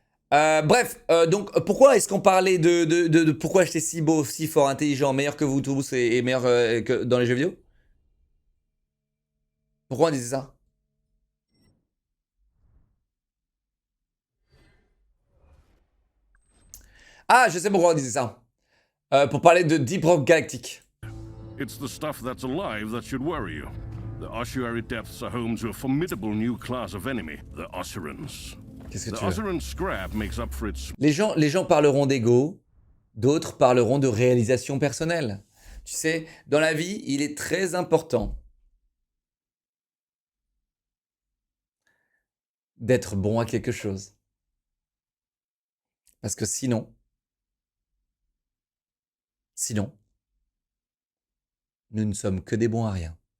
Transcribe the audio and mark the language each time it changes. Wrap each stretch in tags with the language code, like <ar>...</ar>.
<fr>Bref, donc pourquoi est-ce qu'on parlait de pourquoi j'étais si beau, si fort, intelligent, meilleur que vous tous et meilleur que dans les jeux vidéo? Pourquoi on disait ça? Ah, je sais pourquoi on disait ça. Pour parler de Deep Rock Galactic.</fr> <en>It's the stuff that's alive that should worry you. The ossuary depths are home to a formidable new class of enemy, the Osirans.</en> <fr>Qu'est-ce que</fr> <en>The</en> <fr>tu veux?</fr> <en>Osiran scrap makes up for its</en> <fr>Les gens parleront d'ego, d'autres parleront de réalisation personnelle. Tu sais, dans la vie, il est très important d'être bon à quelque chose. Parce que sinon, nous ne sommes que des bons à rien.</fr>